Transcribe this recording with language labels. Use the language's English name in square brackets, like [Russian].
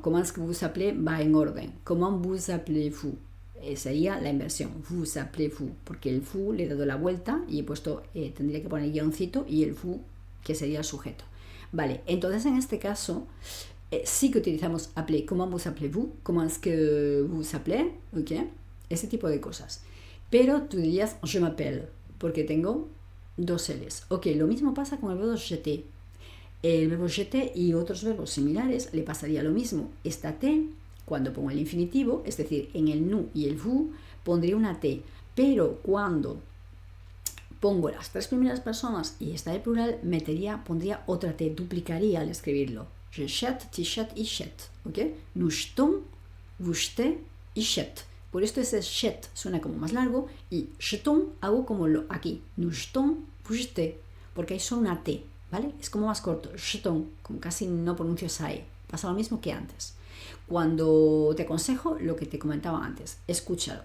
[French] Comment est-ce que vous appelez va en orden. Comment vous appelez-vous. [Spanish] Sería la inversión. Vous appelez-vous. Porque el vous le he dado la vuelta y he puesto, tendría que poner guioncito y el vous, que sería el sujeto. Vale, entonces en este caso, sí que utilizamos appeler. [French] Comment vous appelez-vous. Comment est-ce que vous appelez. [Spanish] ¿Ok? Ese tipo de cosas. Pero tú dirías je m'appelle, porque tengo 2 L's. Ok, lo mismo pasa con el verbo jeter. El verbo jeter y otros verbos similares le pasaría lo mismo. Esta T, cuando pongo el infinitivo, es decir, en el nous y el vous, pondría una T. Pero cuando pongo las 3 primeras personas y está el plural, pondría otra T, duplicaría al escribirlo. [French] Je jette, tu jettes, il jette. ¿Ok? Nous jetons, vous jetez, il jette. [Spanish] Por esto ese jet suena como más largo y jetons hago como aquí. Nous jetons, vous jetez, porque hay solo una T, ¿vale? Es como más corto. Jetons, como casi no pronuncio esa E. Pasa lo mismo que antes. Cuando te aconsejo lo que te comentaba antes, escúchalo.